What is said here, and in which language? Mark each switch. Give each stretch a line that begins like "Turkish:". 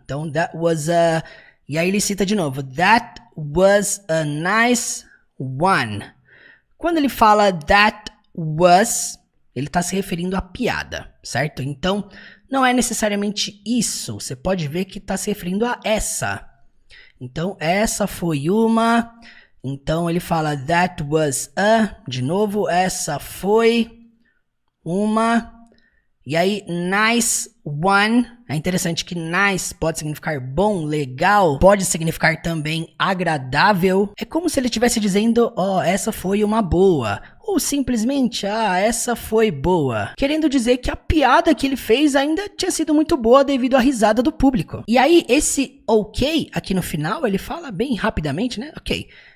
English: Então, that was a...
Portuguese: E aí ele cita de novo.
English: That was a nice one.
Portuguese: Quando ele fala
English: that was,
Portuguese: ele está se referindo à piada, certo? Então, não é necessariamente isso. Você pode ver que está se referindo a essa. Então, essa foi uma... Então, ele fala
English: that was a...
Portuguese: De novo, essa foi uma... E aí,
English: nice one,
Portuguese: é interessante que nice pode significar bom, legal, pode significar também agradável. É como se ele estivesse dizendo, ó, essa foi uma boa. Ou simplesmente, essa foi boa. Querendo dizer que a piada que ele fez ainda tinha sido muito boa devido à risada do público. E aí, esse ok, aqui no final, ele fala bem rapidamente, né? Ok.